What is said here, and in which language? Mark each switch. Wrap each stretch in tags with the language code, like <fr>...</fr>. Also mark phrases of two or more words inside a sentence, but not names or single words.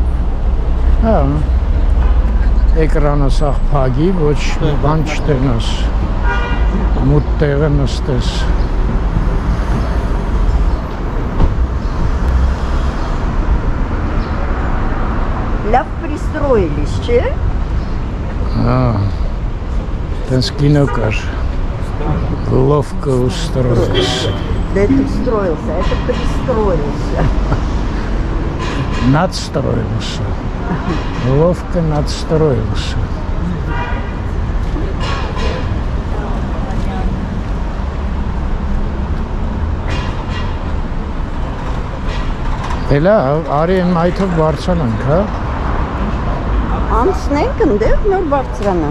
<hy>Հա։ Էկրանը սաղ փագի, ոչ մի բան չտենաս։ Մութ տեղը նստես։ Լավ пристроились, չէ՞։ Հա։ Տենց կինո կար։</hy> <ru>Ловко устроился. Да это устроился, это пристроился. Надстроился. Ловко надстроился.</ru> <hy>Էլա, արի են մայթով բարձրանանք, հա։ Անցնենք ընդեղ նոր բարձրանանք։</hy>